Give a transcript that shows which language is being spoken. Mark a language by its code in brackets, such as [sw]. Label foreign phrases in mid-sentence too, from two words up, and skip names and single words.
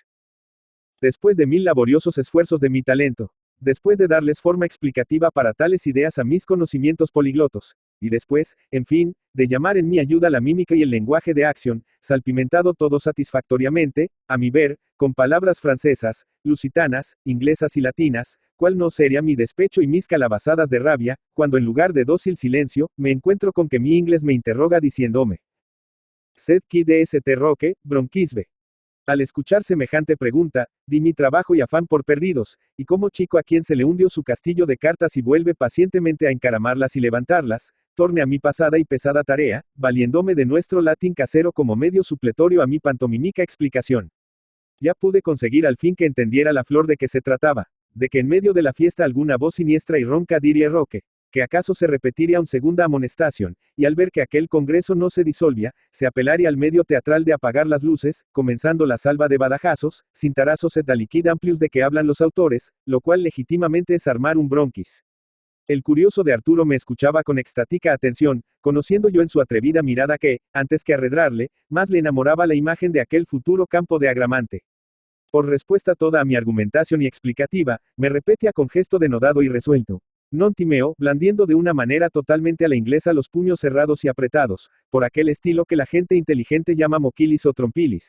[es] Después de 1000 laboriosos esfuerzos de mi talento, después de darles forma explicativa para tales ideas a mis conocimientos poliglotos, y después, en fin, de llamar en mi ayuda la mímica y el lenguaje de acción, salpimentado todo satisfactoriamente, a mi ver, con palabras francesas, lusitanas, inglesas y latinas, cuál no sería mi despecho y mis calabazadas de rabia, cuando en lugar de dócil silencio, me encuentro con que mi inglés me interroga diciéndome: [la] «Sed qui de st roque, bronquisbe». [es] Al escuchar semejante pregunta, di mi trabajo y afán por perdidos, y como chico a quien se le hundió su castillo de cartas y vuelve pacientemente a encaramarlas y levantarlas, torne a mi pasada y pesada tarea, valiéndome de nuestro latín casero como medio supletorio a mi pantomímica explicación. Ya pude conseguir al fin que entendiera la flor de que se trataba, de que en medio de la fiesta alguna voz siniestra y ronca diría Roque, que acaso se repetiría un segunda amonestación, y al ver que aquel congreso no se disolvía, se apelaría al medio teatral de apagar las luces, comenzando la salva de badajazos, sin tarazos [la] et aliquid amplius [es] de que hablan los autores, lo cual legítimamente es armar un bronquis. El curioso de Arturo me escuchaba con extática atención, conociendo yo en su atrevida mirada que, antes que arredrarle, más le enamoraba la imagen de aquel futuro campo de agramante. Por respuesta toda a mi argumentación y explicativa, me repetía con gesto denodado y resuelto: [la] «Non timeo», [es] blandiendo de una manera totalmente a la inglesa los puños cerrados y apretados, por aquel estilo que la gente inteligente llama moquilis o trompilis.